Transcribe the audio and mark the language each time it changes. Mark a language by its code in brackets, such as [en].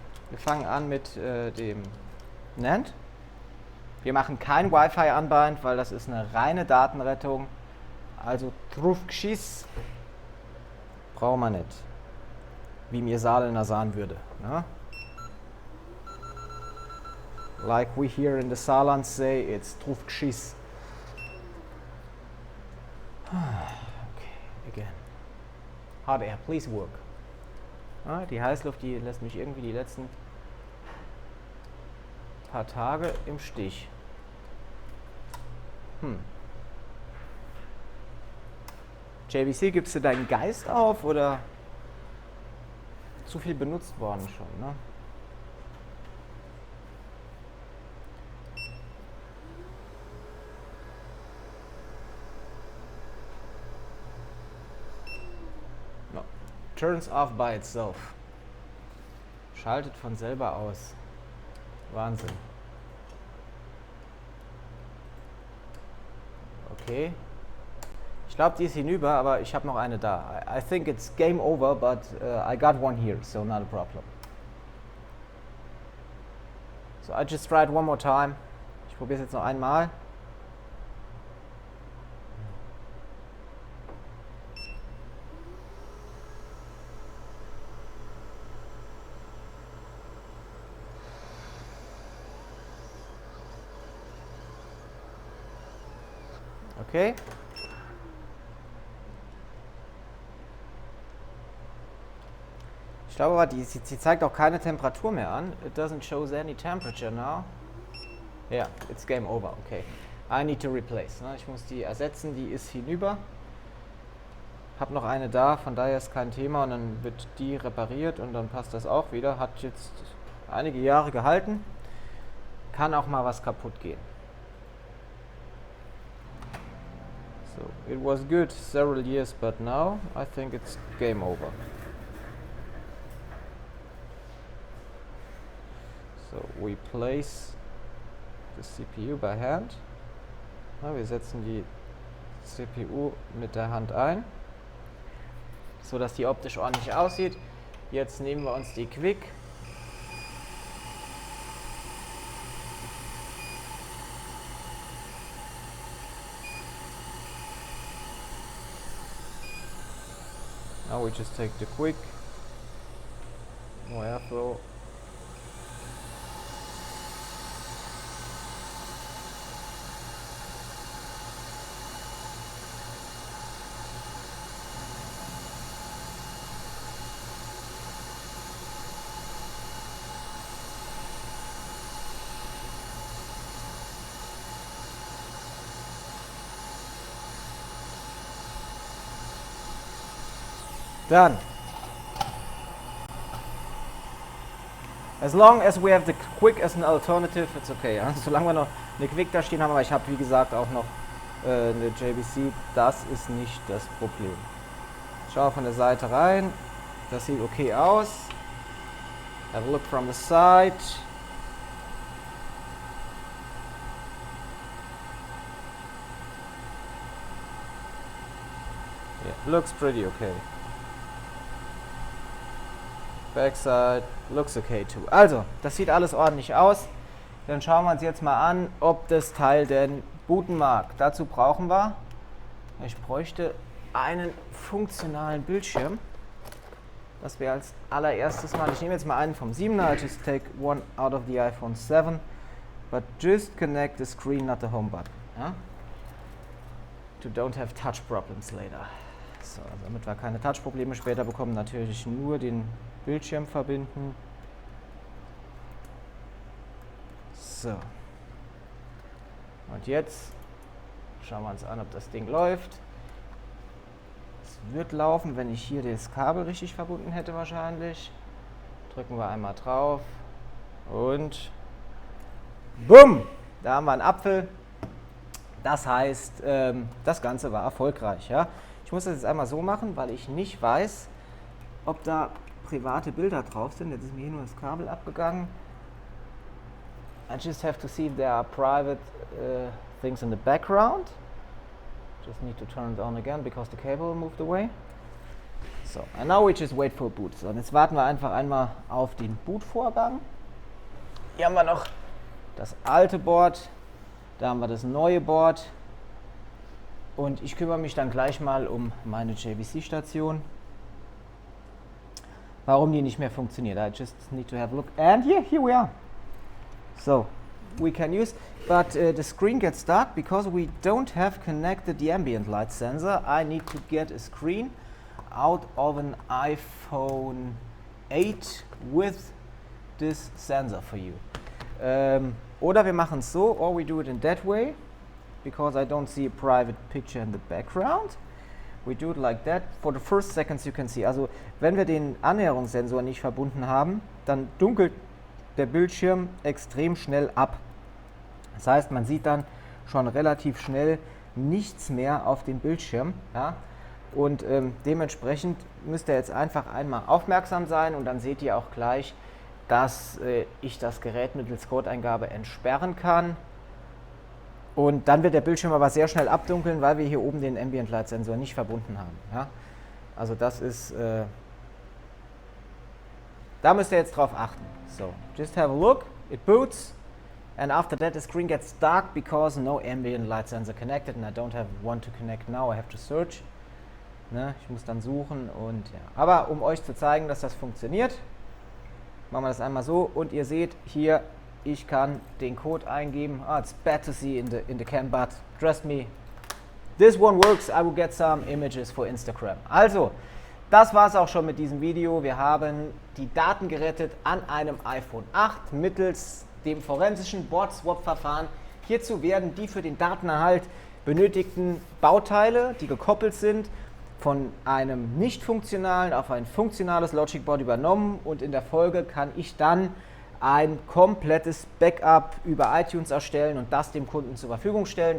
[de] Wir fangen an mit dem NAND. Wir machen kein Wi-Fi anbind, weil das ist eine reine Datenrettung. Also Trufkschiss brauchen wir nicht. Wie mir Saarländer sagen würde. Ne? [en] Like we here in the Saarland say, it's Trufkschiss. Okay, again. Hot air, please work. [de] Ja, die Heißluft, die lässt mich irgendwie die letzten paar Tage im Stich. JVC, gibst du deinen Geist auf oder zu viel benutzt worden schon, ne? [en] No. Turns off by itself. [de] Schaltet von selber aus. Wahnsinn. Okay. Ich glaube, die ist hinüber, aber ich habe noch eine da. [en] I think it's game over, but I got one here, so not a problem. So I just tried one more time. [de] Ich probiere es jetzt noch einmal. [en] Okay. [de] Ich glaube aber, sie zeigt auch keine Temperatur mehr an. [en] It doesn't show any temperature now. Yeah, it's game over. Okay. I need to replace. Ne? [de] Ich muss die ersetzen, die ist hinüber. Hab noch eine da, von daher ist kein Thema und dann wird die repariert und dann passt das auch wieder. Hat jetzt einige Jahre gehalten. Kann auch mal was kaputt gehen. [en] So, it was good several years, but now I think it's game over. So, we place the CPU by hand. [de] Na, wir setzen die CPU mit der Hand ein, so dass die optisch ordentlich aussieht. Jetzt nehmen wir uns die Quick. [en] Now we just take the Quick, more airflow. Done. As long as we have the Quick as an alternative, it's okay. [de] Ja? Solange wir noch eine Quick da stehen haben, aber ich habe wie gesagt auch noch eine JVC, das ist nicht das Problem. Schau von der Seite rein, das sieht okay aus. [en] Have a look from the side. Yeah, looks pretty okay. Backside looks okay too. [de] Also, das sieht alles ordentlich aus. Dann schauen wir uns jetzt mal an, ob das Teil denn booten mag. Dazu brauchen wir, ich bräuchte einen funktionalen Bildschirm. Das wäre als allererstes mal, ich nehme jetzt mal einen vom 7er, [en] I just take one out of the iPhone 7, but just connect the screen, not the home button. [de] Ja? [en] To don't have touch problems later. [de] So, also damit wir keine Touch-Probleme später bekommen, natürlich nur den Bildschirm verbinden. So. Und jetzt schauen wir uns an, ob das Ding läuft. Es wird laufen, wenn ich hier das Kabel richtig verbunden hätte wahrscheinlich. Drücken wir einmal drauf und bumm! Da haben wir einen Apfel. Das heißt, das Ganze war erfolgreich. Ja? Ich muss das jetzt einmal so machen, weil ich nicht weiß, ob da private Bilder drauf sind. Jetzt ist mir hier nur das Kabel abgegangen. I just have to see if there are private things in the background. Just need to turn it on again because the cable moved away. So, and now we just wait for boot. So, und jetzt warten wir einfach einmal auf den Bootvorgang. Hier haben wir noch das alte Board, da haben wir das neue Board und ich kümmere mich dann gleich mal um meine JVC-Station. Warum die nicht mehr funktioniert. [en] I just need to have a look. And here we are. So, we can use, but the screen gets dark because we don't have connected the ambient light sensor. I need to get a screen out of an iPhone 8 with this sensor for you. [de] Oder wir machen es so, [en] or we do it in that way, because I don't see a private picture in the background. We do it like that. For the first seconds you can see. [de] Also wenn wir den Annäherungssensor nicht verbunden haben, dann dunkelt der Bildschirm extrem schnell ab. Das heißt, man sieht dann schon relativ schnell nichts mehr auf dem Bildschirm. Ja? Und dementsprechend müsst ihr jetzt einfach einmal aufmerksam sein und dann seht ihr auch gleich, dass ich das Gerät mittels Codeingabe entsperren kann. Und dann wird der Bildschirm aber sehr schnell abdunkeln, weil wir hier oben den Ambient Light Sensor nicht verbunden haben. Ja? Also das ist, da müsst ihr jetzt drauf achten. [en] So, just have a look, it boots, and after that the screen gets dark because no ambient light sensor connected and I don't have one to connect now, I have to search. [de] Ne? Ich muss dann suchen und ja. Aber um euch zu zeigen, dass das funktioniert, machen wir das einmal so und ihr seht hier, ich kann den Code eingeben. [en] It's bad to see in the cam, but trust me, this one works, I will get some images for Instagram. [de] Also, das war es auch schon mit diesem Video. Wir haben die Daten gerettet an einem iPhone 8 mittels dem forensischen Board-Swap-Verfahren. Hierzu werden die für den Datenerhalt benötigten Bauteile, die gekoppelt sind, von einem nicht funktionalen auf ein funktionales Logic Board übernommen und in der Folge kann ich dann ein komplettes Backup über iTunes erstellen und das dem Kunden zur Verfügung stellen.